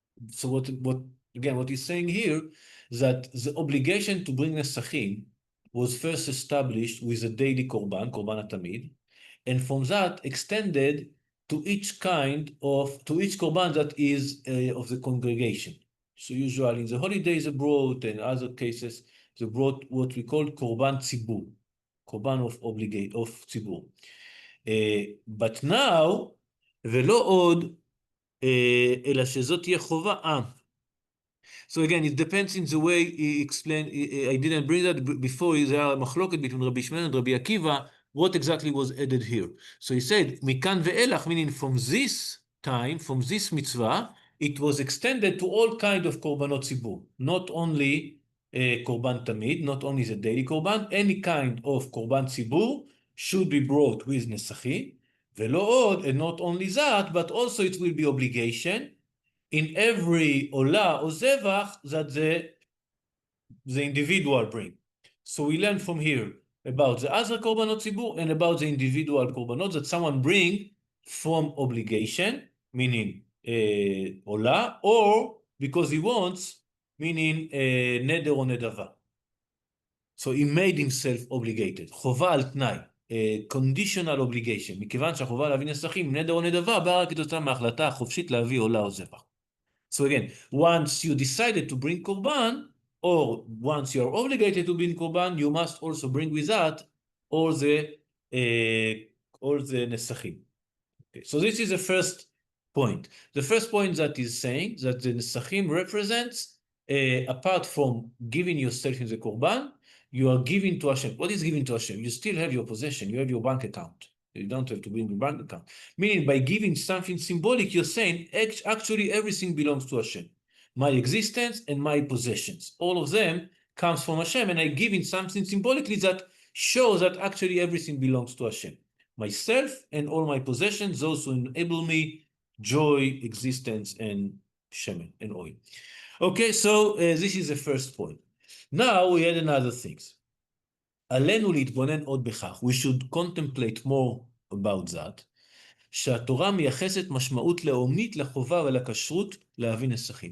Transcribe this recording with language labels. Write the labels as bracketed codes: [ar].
[en] So what he's saying here is that the obligation to bring Nesachim was first established with the daily korban atamid, and from that extended to each korban that is of the congregation. So usually in the holidays they brought, and other cases they brought what we call korban tzibur, korban of tzibur. But now, [he] ולא עוד, אלא שזאת תהיה חובה. [en] So again, it depends in the way he explained. I didn't bring that before. There are machloket between Rabbi Shimon and Rabbi Akiva. What exactly was added here? So he said, mikan ve'elach, meaning from this time, from this mitzvah, it was extended to all kind of korbanot tzibur, not only korban tamid, not only the daily korban, any kind of korban tzibur should be brought with nesachim, ve'lo od, and not only that, but also it will be obligation in every olah or zevach that the individual bring. So we learn from here about the other korbanot tzibur and about the individual korbanot that someone bring from obligation, meaning olah, or because he wants, meaning neder or nedava. So he made himself obligated. [he] חובה על תנאי, [en] conditional obligation. [he] מכיוון שהחובה להביא נסכים, נדר או נדבה, באה כתוצאה מההחלטה החופשית להביא עולה או זבח. [en] So again, once you decided to bring korban, or once you are obligated to bring korban, you must also bring with that all the nesachim. Okay, so this is the first point. The first point that is saying that the Nesachim represents, apart from giving yourself in the Korban, you are giving to Hashem. What is giving to Hashem? You still have your possession. You have your bank account. You don't have to bring the bank account. Meaning by giving something symbolic, you're saying actually everything belongs to Hashem. My existence and my possessions. All of them comes from Hashem, and I give in something symbolically that shows that actually everything belongs to Hashem. Myself and all my possessions, those who enable me joy, existence, and shemen, and oil. Okay, so this is the first point. Now we add another things. [he] עלינו להתבונן עוד בכך. [en] We should contemplate more about that. [he] שהתורה מייחסת משמעות לאומית לחובה ולכשרות להבין נסחים.